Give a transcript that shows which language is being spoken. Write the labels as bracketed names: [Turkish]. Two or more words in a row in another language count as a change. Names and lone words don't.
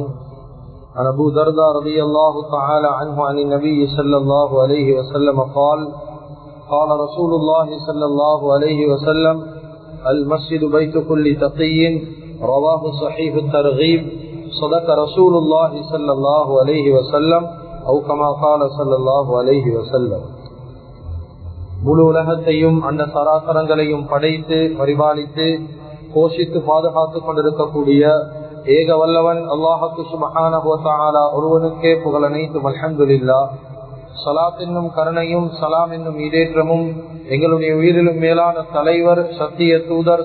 [Arabic] عن أبو درداء رضي الله تعالى عنه عن النبي صلى الله عليه وسلم قال قال رسول الله صلى الله عليه وسلم المسجد بيت كل تقي رواه صحيح الترغيب صدق رسول الله صلى الله عليه وسلم أو كما قال صلى الله عليه وسلم. [Tamil] முழு உலகத்தையும் அந்த சராசரங்களையும் படைத்து பரிபாலித்து போஷித்து பாதுகாத்துக் கொண்டிருக்கக்கூடிய ஏக வல்லவன் [Arabic] الله سبحانه و تعالى [Tamil] ஒருவனுக்கே புகழ் அனைத்தும். அல்ஹம்துலில்லாஹ். ஸலாத் என்னும் கருணையும் சலாம் என்னும் ஈடேற்றமும் எங்களுடைய உயிரிலும் மேலான தலைவர் சத்திய தூதர்